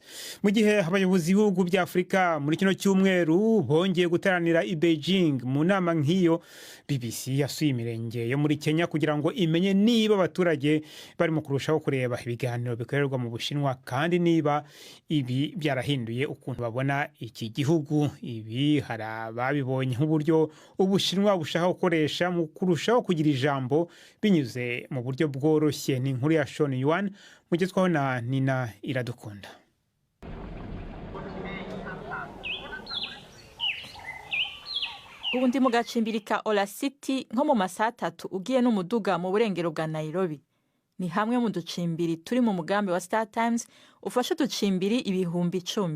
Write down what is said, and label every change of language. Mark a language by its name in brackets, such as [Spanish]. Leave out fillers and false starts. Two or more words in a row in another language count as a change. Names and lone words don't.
[Kinyarwanda] Mu gihe abayobozi b'ibihugu bya Afrika muri kino cyumweru bongeye guteranira i Beijing mu nama nk'iyo, BBC yasuye imirenge yo muri Kenya kugira ngo imenye niba abaturage barimo kurushaho kureba ibiganiro bikorerwa mu Bushinwa kandi niba ibi byarahinduye ukuntu babona iki gihugu. Ibi hari ababibonye nk'uburyo Ubushinwa bushaka gukoresha mu kurushaho kugira ijambo binyuze mu buryo bworoshye. Ni inkuru ya Sean Yuan mugezwaho na Nina Iradukunda. [Rundi] Ubu ndi mu gacimbiri ka Ola City nko mu masaha 3 ugiye n'umuduga mu burengero bwa Nairobi. Ni hamwe mu ducimbiri turi mu mugambi wa Star Times ufasha uducimbiri ibihumbi 10.